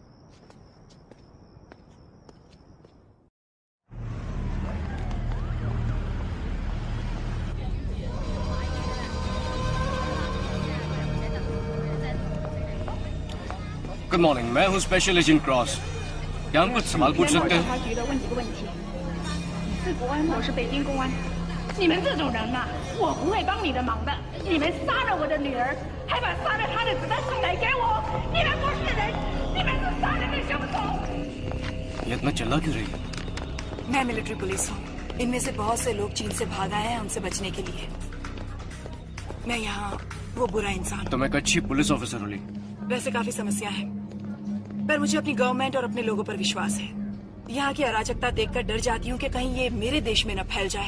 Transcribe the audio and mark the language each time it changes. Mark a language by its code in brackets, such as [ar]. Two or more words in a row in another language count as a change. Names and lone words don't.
[en] good morning, [hi] मैं हूँ [en] special agent [hi] क्रॉस। क्या हम कुछ सवाल पूछ सकते हैं? [zh] 局的问几个问题。你是国安，我是北京公安。你们这种人呐，我不会帮你的忙的。你们杀了我的女儿，还把杀了她的子弹送来给我，你们不是人，你们是杀人的凶手。 [hi] ये इतना चिल्ला क्यों रही है? मैं [en] military police [hi] हूँ। इनमें से बहुत से लोग चीन से भाग आए हैं हमसे बचने के लिए। मैं यहाँ वो बुरा इंसान। तो मैं एक अच्छी [en] police officer [hi] हूँ। वैसे काफी समस्या है, पर मुझे अपनी गवर्नमेंट और अपने लोगों पर विश्वास है। यहाँ की अराजकता देखकर डर जाती हूँ कि कहीं ये मेरे देश में न फैल जाए।